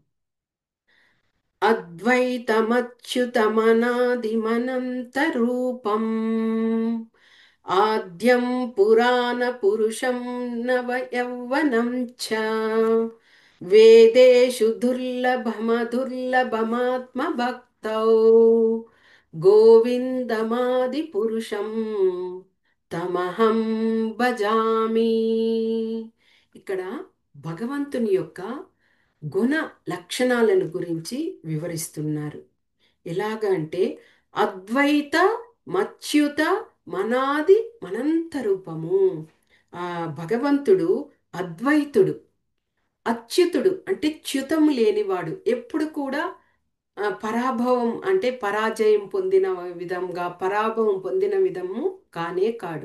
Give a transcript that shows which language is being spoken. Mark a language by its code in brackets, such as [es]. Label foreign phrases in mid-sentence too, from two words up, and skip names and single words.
[sa] అద్వైతమచ్యుతమనాదిమనంతరూపం ఆద్యం పురాణ పురుషం నవ యౌవనం చ వేదేషు దుర్లభమదుర్లభమాత్మభక్తౌ గోవిందమాది పురుషం తమహం భజామి. [te] ఇక్కడ భగవంతుని యొక్క గుణ లక్షణాలను గురించి వివరిస్తున్నారు. ఎలాగ అంటే అద్వైత మచ్యుత మనాది మనంత రూపము. ఆ భగవంతుడు అద్వైతుడు, అచ్యుతుడు అంటే చ్యుతము లేనివాడు, ఎప్పుడు కూడా పరాభవం అంటే పరాజయం పొందిన విధంగా, పరాభవం పొందిన విధము కానే కాడు.